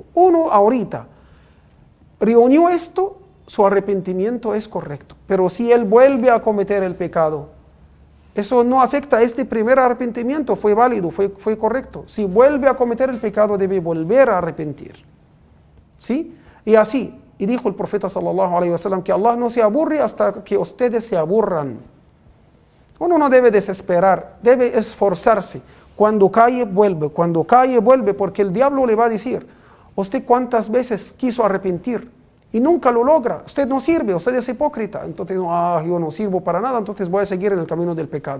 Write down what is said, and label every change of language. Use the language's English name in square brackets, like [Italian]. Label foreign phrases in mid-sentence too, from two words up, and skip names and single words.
[Spanish] Uno ahorita reunió esto, su arrepentimiento es correcto. Pero si él vuelve a cometer el pecado, eso no afecta a este primer arrepentimiento, fue válido, fue correcto. Si vuelve a cometer el pecado, debe volver a arrepentir. ¿Sí? Y así, y dijo el profeta [Arabic] صلى الله عليه وسلم [Spanish] que Allah no se aburre hasta que ustedes se aburran. Uno no debe desesperar, debe esforzarse. Cuando cae, vuelve, porque el diablo le va a decir, usted cuántas veces quiso arrepentir y nunca lo logra, usted no sirve, usted es hipócrita, entonces yo no sirvo para nada, entonces voy a seguir en el camino del pecado.